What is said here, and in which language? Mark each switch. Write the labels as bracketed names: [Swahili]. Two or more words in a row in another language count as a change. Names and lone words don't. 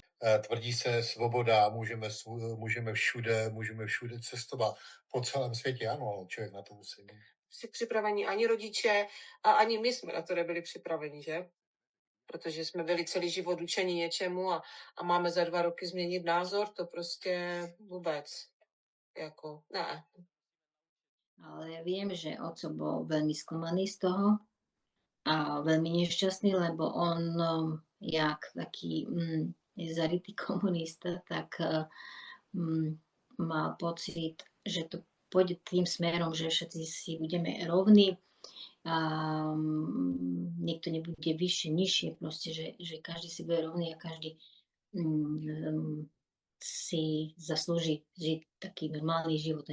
[Czech] Tvrdí se svoboda, můžeme všude cestovat po celém světě, ano, ale člověk na to musí být. Jsi připraveni ani rodiče a ani my jsme na to nebyli připraveni, že? Protože jsme byli celý život učeni něčemu a máme za 2 roky změnit názor, to prostě vůbec. Jako, ne. [Slovak] Ale viem, že oco bol veľmi sklamaný z toho a veľmi nešťastný, lebo on, jak taký zarytý komunista, tak mal pocit, že to pôjde tým smerom, že všetci si budeme rovní a niekto nebude vyššie, nižšie, proste, že každý si bude rovný a každý si zaslúži žiť taký normálny život.